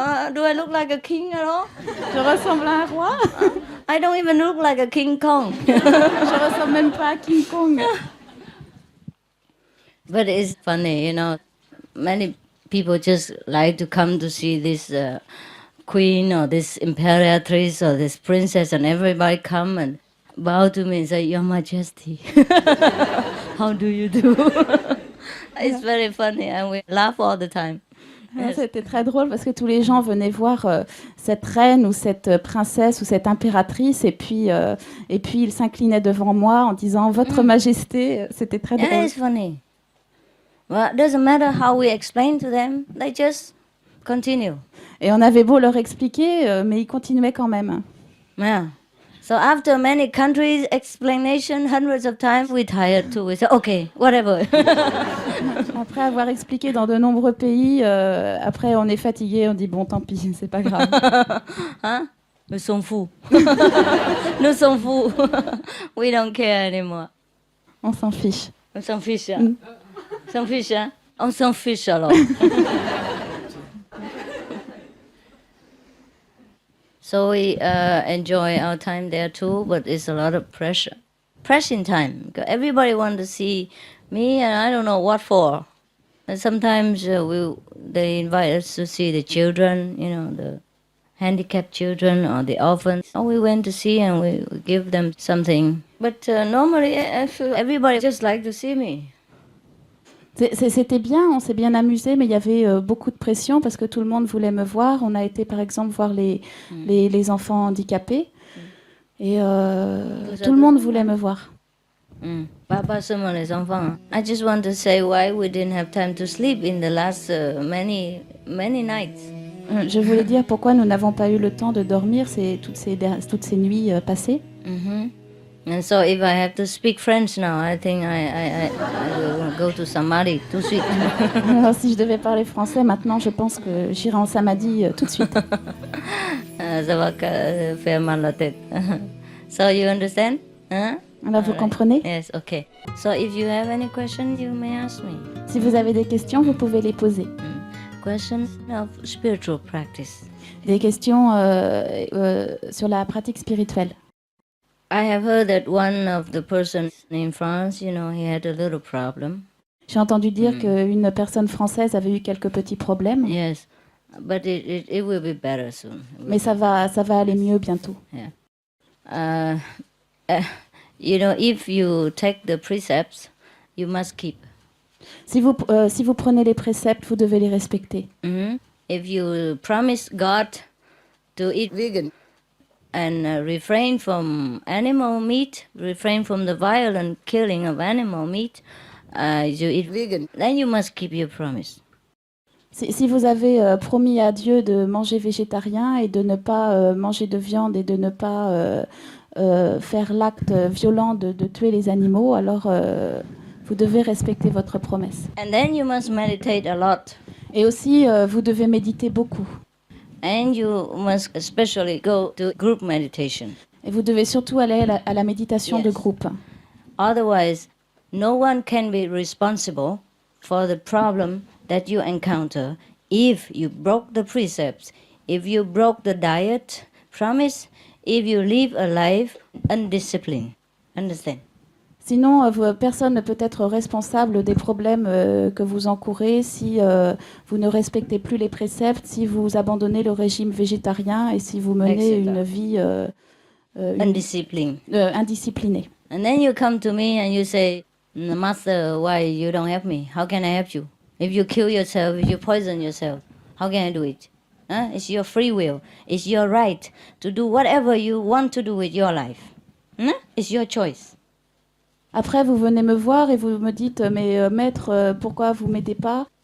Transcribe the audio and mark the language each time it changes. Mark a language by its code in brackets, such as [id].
[en] Do I look like a king at all? [fr] Je ressemble à un roi? [en] I don't even look like a King Kong. [fr] Je ressemble même pas à King Kong. [en] But it's funny, many people just like to come to see this queen or this imperatrice or this princess, and everybody come and bow to me and say, Your Majesty. How do you do? It's very funny and we laugh all the time. Yes. [fr] C'était très drôle parce que tous les gens venaient voir cette reine ou cette princesse ou cette impératrice et puis ils s'inclinaient devant moi en disant Votre Majesté. C'était très drôle. [en] Yeah, it's funny. Well, it doesn't matter how we explain to them, they just continue. [fr] Et on avait beau leur expliquer, mais ils continuaient quand même. [en] Yeah. So after many countries explanation, hundreds of times, we tired too. We say, okay, whatever. [fr] Après avoir expliqué dans de nombreux pays, après on est fatigué, on dit bon, tant pis, c'est pas grave. Hein? Nous sommes fous. Nous sommes fous. [en] We don't care anymore. [fr] On s'en fiche. On s'en fiche. Hein? On s'en fiche, hein? On s'en fiche alors. [en] So we enjoy our time there too, but it's a lot of pressure. Pressing time. Everybody wants to see me, and I don't know what for. And sometimes they invite us to see the children, the handicapped children or the orphans. So we went to see and we give them something. But normally, I feel everybody just like to see me. [fr] C'était bien, on s'est bien amusé, mais il y avait beaucoup de pression parce que tout le monde voulait me voir. On a été par exemple voir les enfants handicapés et tout le monde voulait me voir. Pas seulement les enfants. [en] I just want to say why we didn't have time to sleep in the last many nights. [fr] Je voulais dire pourquoi nous n'avons pas eu le temps de dormir toutes ces nuits passées. [en] And so if I have to speak French now, I think I will go to Samadhi [fr] tout de suite. Alors, si je devais parler français maintenant, je pense que j'irai en Samadhi tout de suite. Ça va faire mal la tête. [en] So you understand? Huh? [fr] Alors vous comprenez? [en] Yes, okay. So if you have any questions, you may ask me. [fr] Si vous avez des questions, vous pouvez les poser. [en] Questions of spiritual practice. [fr] Des questions sur la pratique spirituelle. [en] I have heard that one of the persons in France, he had a little problem. [fr] J'ai entendu dire qu'une personne française avait eu quelques petits problèmes. [en] Yes, but it will be better soon. [fr] Mais ça va aller mieux bientôt. [en] Yeah. You know, if you take the precepts, you must keep. [fr] Si vous prenez les préceptes, vous devez les respecter. [en] If you promise God to eat vegan and refrain from animal meat, refrain from the violent killing of animal meat, you eat vegan, then you must keep your promise. [fr] Si vous avez promis à Dieu de manger végétarien et de ne pas manger de viande et de ne pas faire l'acte violent de tuer les animaux, alors vous devez respecter votre promesse. [en] And then you must meditate a lot. [fr] Et aussi, vous devez méditer beaucoup. [en] And you must especially go to group meditation. [fr] Et vous devez surtout aller à la méditation de groupe. [en] Otherwise, no one can be responsible for the problem that you encounter if you broke the precepts, if you broke the diet promise, if you live a life undisciplined. Understand? [fr] Sinon, personne ne peut être responsable des problèmes que vous encourez si vous ne respectez plus les préceptes, si vous abandonnez le régime végétarien et si vous menez une vie indisciplinée. [en] And then you come to me and you say, Master, why you don't help me? How can I help you? If you kill yourself, if you poison yourself, how can I do it? It's your free will. It's your right to do whatever you want to do with your life. It's your choice. [fr] Après, vous venez me voir et vous me dites, mais maître, pourquoi vous m'aidez pas?